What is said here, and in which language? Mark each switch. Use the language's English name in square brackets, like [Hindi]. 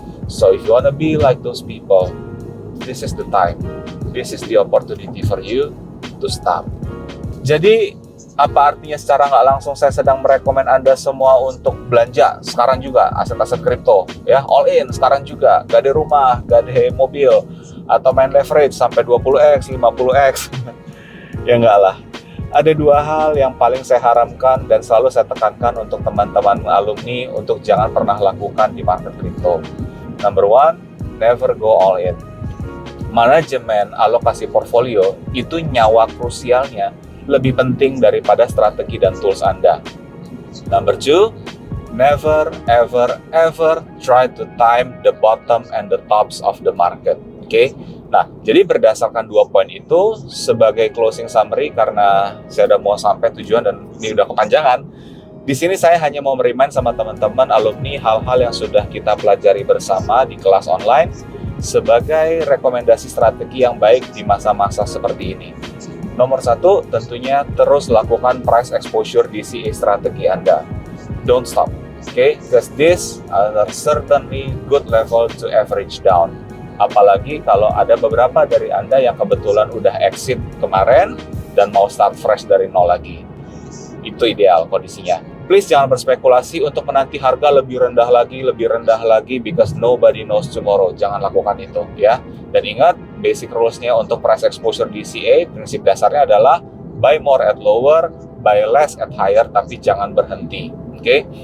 [English] So if you wanna be like those people, this is the time. This is the opportunity for you to stop. [Indonesian] Jadi, apa artinya secara nggak langsung saya sedang merekomen Anda semua untuk belanja sekarang juga aset-aset kripto, ya, all in sekarang juga, gade rumah, gade mobil, atau main leverage sampai 20x, 50x, ya nggak lah. Ada dua hal yang paling saya haramkan dan selalu saya tekankan untuk teman-teman alumni untuk jangan pernah lakukan di market crypto. [English] Number one, never go all in. [Indonesian] Manajemen alokasi portfolio itu nyawa krusialnya lebih penting daripada strategi dan tools Anda. [English] Number two, never ever ever try to time the bottom and the tops of the market. Oke? [Indonesian] Nah, jadi berdasarkan dua poin itu sebagai closing summary karena saya udah mau sampai tujuan dan ini udah kepanjangan. Di sini saya hanya mau merimain sama teman-teman alumni hal-hal yang sudah kita pelajari bersama di kelas online sebagai rekomendasi strategi yang baik di masa-masa seperti ini. Nomor satu, tentunya terus lakukan price exposure DCA strategi Anda. [English] Don't stop, okay? Because this are certainly good level to average down. [Indonesian] Apalagi kalau ada beberapa dari Anda yang kebetulan udah exit kemarin dan mau start fresh dari nol lagi. Itu ideal kondisinya. Please jangan berspekulasi untuk menanti harga lebih rendah lagi [English] because nobody knows tomorrow. [Indonesian] Jangan lakukan itu ya. Dan ingat, basic rules-nya untuk price exposure DCA, prinsip dasarnya adalah [English] buy more at lower, buy less at higher, [Indonesian] tapi jangan berhenti. Oke?